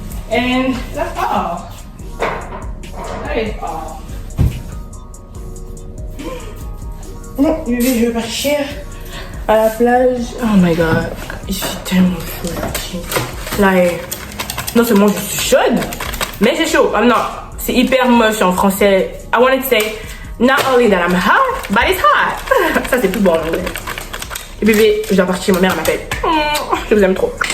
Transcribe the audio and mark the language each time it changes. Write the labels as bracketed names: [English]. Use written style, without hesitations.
[English] And that's all. That is all. [French] Non, bébé, je veux partir à la plage. [English] Oh my god. [French] Je suis tellement chaude. Là, non seulement je suis chaude, mais c'est chaud. Non, c'est hyper moche en français. [English] I wanted to say, not only that I'm hot, but it's hot. [French] Ça, c'est plus bon en anglais. Et bébé, je dois partir. Ma mère m'appelle. Je vous aime trop.